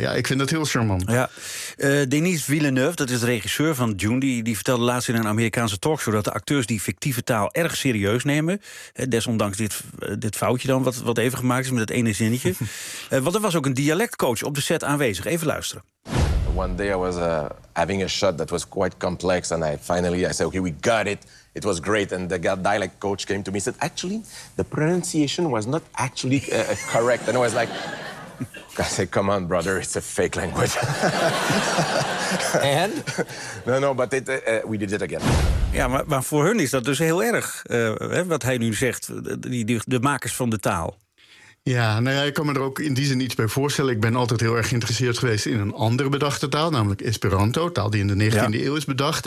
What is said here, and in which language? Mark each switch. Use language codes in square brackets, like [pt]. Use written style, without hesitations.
[nl] Ja, ik vind dat heel charmant. Ja. Denis Villeneuve, dat is de regisseur van Dune, die vertelde laatst in een Amerikaanse talkshow dat de acteurs die fictieve taal erg serieus nemen. Desondanks dit foutje dan, wat even gemaakt is met dat ene zinnetje. Want er was ook een dialectcoach op de set aanwezig. Even luisteren. [en] One day I was having a shot that was quite complex and I finally said, okay, we got it. It was great. And the dialect coach came to me and said, actually, the pronunciation was not actually correct. And I was like, I said, come on, brother, it's a fake language. And? No, but we did it again. [nl] Ja, maar voor hun is dat dus heel erg, wat hij nu zegt, de makers van de taal. Ja, nou ja, ik kan me er ook in die zin iets bij voorstellen. Ik ben altijd heel erg geïnteresseerd geweest in een andere bedachte taal, namelijk Esperanto, taal die in de 19e eeuw is bedacht.